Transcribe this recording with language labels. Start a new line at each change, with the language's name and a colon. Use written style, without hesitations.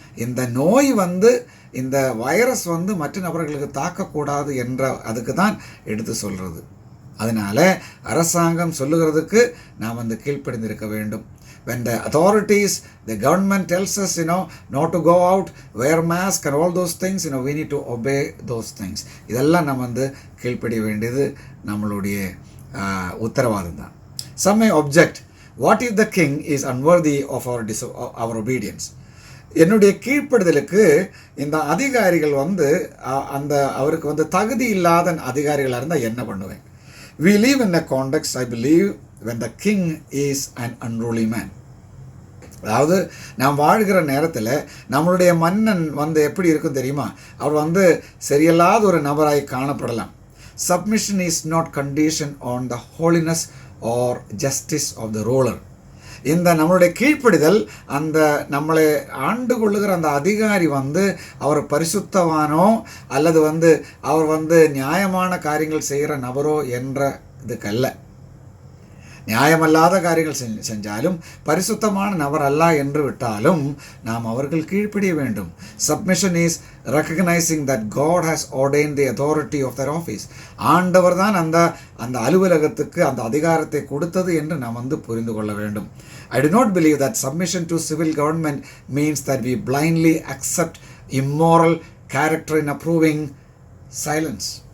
Tamil: இந்த நோய் இந்த வைரஸ் மற்ற நபர்களுக்கு தாக்கக்கூடாது என்ற அதுக்கு தான் எடுத்து சொல்கிறது. அதனால் அரசாங்கம் சொல்லுகிறதுக்கு நாம் கீழ்ப்படிந்திருக்க வேண்டும்.
English: When the authorities, the government tells us, not to go out, wear mask and all those things, we need to obey those things.
Tamil: இதெல்லாம் நாம் கீழ்ப்படிய வேண்டியது நம்மளுடைய உத்தரவாதம் தான்.
English: Some may object, what if the king is unworthy of our obedience?
Tamil: என்னுடைய கீழ்ப்படுதலுக்கு இந்த அதிகாரிகள் அந்த அவருக்கு தகுதி இல்லாத அதிகாரிகளாக இருந்தால் என்ன பண்ணுவேன்?
English: We live in a context, I believe, when the king is an unruly man.
Tamil: அதாவது நாம் வாழ்கிற நேரத்தில் நம்மளுடைய மன்னன் எப்படி இருக்கும் தெரியுமா? அவர் சரியில்லாத ஒரு நபராய் காணப்படலாம்.
English: Submission is not condition on the holiness or justice of the ruler.
Tamil: இந்த நம்மளுடைய கீழ்ப்படிதல் அந்த நம்மளை ஆண்டு கொள்ளுகிற அந்த அதிகாரி அவர் பரிசுத்தவானோ அல்லது அவர் நியாயமான காரியங்கள் செய்கிற நபரோ என்ற இதுக்கல்ல. நியாயமல்லாத காரியங்கள் செஞ்சாலும் பரிசுத்தமான நபர் அல்ல என்று விட்டாலும் நாம் அவர்கள் கீழ்ப்படிய வேண்டும்.
English: Submission is recognizing that God has ordained the authority of their office.
Tamil: ஆண்டவர் தான் அந்த அலுவலகத்துக்கு அந்த அதிகாரத்தை கொடுத்தது என்று நாம் புரிந்து கொள்ள வேண்டும்.
English: I do not believe that submission to civil government means that we blindly accept immoral character in approving silence.